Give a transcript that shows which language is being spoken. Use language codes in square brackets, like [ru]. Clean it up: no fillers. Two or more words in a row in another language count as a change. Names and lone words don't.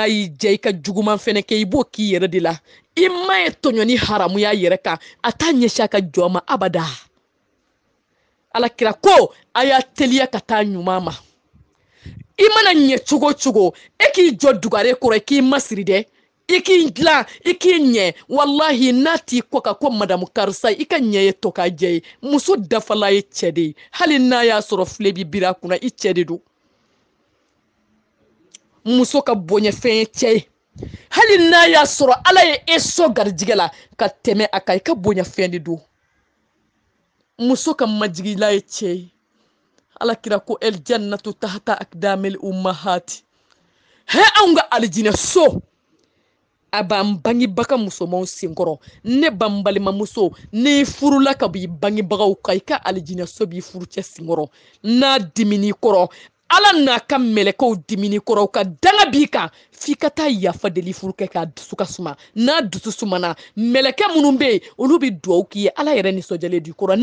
[bm] y'i jɛ i ka juguman fɛnɛ kɛ i b'o k'i yɛrɛ de la i ma ye tɔɲɔ ni haramuya yɛrɛ kan a t'a ɲɛsin a ka jɔn ma abada alakira ko a y'a teliya ka taa ɲuman ma i mana ɲɛ cogo cogo e k'i jɔ dugare kɔrɔ i k'i masiri dɛ i k'i dilan i k'i ɲɛ wallahi n'a t'i kɔ ka ko madamu karisa i ka ɲɛ ye tɔ k'a jɛ ye muso dafala ye cɛ de ye hali n'a y'a sɔrɔ file bi biri a kunna i cɛ de don muso ka boɲɛfɛn ye cɛ ye hali n'a y'a sɔrɔ ala ye e sɔ garijigɛ la ka tɛmɛ a kan i ka boɲɛfɛn de don muso ka majigila ye cɛ ye alakira ko [ar] الجنة تحت أقدام الأمهات [bm] he anw ka alijinɛ so a b'an bangebaga musomanw senkɔrɔ ne b'an balima muso n'i furula ka b'i bangebagaw kan i ka alijinɛ so b'i furucɛ senkɔrɔ n'a dimini kɔrɔ ala n'a ka mɛlɛkɛw dimini kɔrɔ ka danga b'i kan f'i ka taa yafa deli furukɛ k'a dusu ka suma n'a dusu sumana mɛlɛkɛ minnu bɛ yen olu bɛ dugawu k'i ye ala yɛrɛ nisɔnjalen d'i kɔrɔ